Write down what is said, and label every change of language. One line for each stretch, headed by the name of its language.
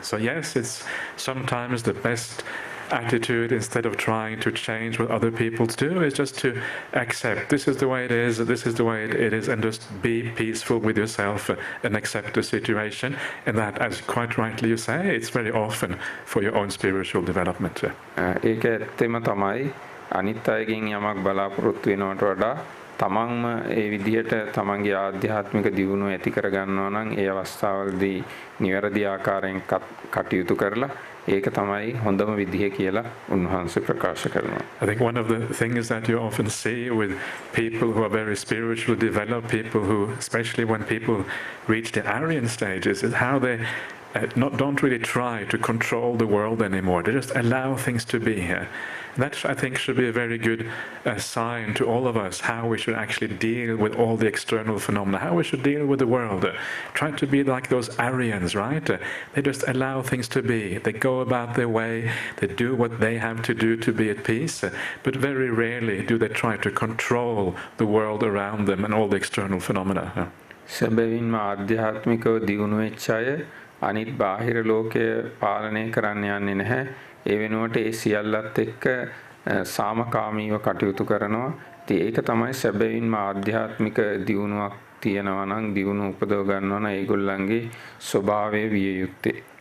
English: So yes, it's sometimes the best attitude, instead of trying to change what other people do, is just to accept this is the way it is, this is the way it is, and just be peaceful with yourself and accept the situation. And that, as quite rightly you say, it's very often for your own spiritual development.
Sinhala: ඒක ඇත්තම තමයි අනිත් අයගෙන් යමක් බලාපොරොත්තු වෙනවට වඩා තමන්ම ඒ විදිහට තමන්ගේ ආධ්‍යාත්මික දියුණුව ඇති කර ගන්නවා නම් ඒ අවස්ථාවලදී නිවැරදි ආකාරයෙන් කටයුතු කරලා ඒක තමයි හොඳම විදිහ කියලා උන්වහන්සේ ප්‍රකාශ කරනවා.
English: I think one of the things that you often see with people who are very spiritually developed, people who, especially when people reach the Aryan stages, is how they don't really try to control the world anymore. They just allow things to be here. That, I think, should be a very good sign to all of us, how we should actually deal with all the external phenomena, how we should deal with the world. Try to be like those Aryans, right? They just allow things to be. They go about their way. They do what they have to do to be at peace. But very rarely do they try to control the world around them and all the external phenomena.
Sinhala: සැබවින්ම ආධ්‍යාත්මිකව දියුණු වෙච්ච අය අනිත් බාහිර ලෝකය පාලනය කරන්න යන්නේ නැහැ. ඒ වෙනුවට ඒ සියල්ලත් එක්ක සාමකාමීව කටයුතු කරනවා. ඉතින් ඒක තමයි සැබවින්ම ආධ්‍යාත්මික දියුණුවක් තියෙනවා නම් දියුණුව උපදව ගන්නවා නම් ඒගොල්ලන්ගේ ස්වභාවය විය යුත්තේ.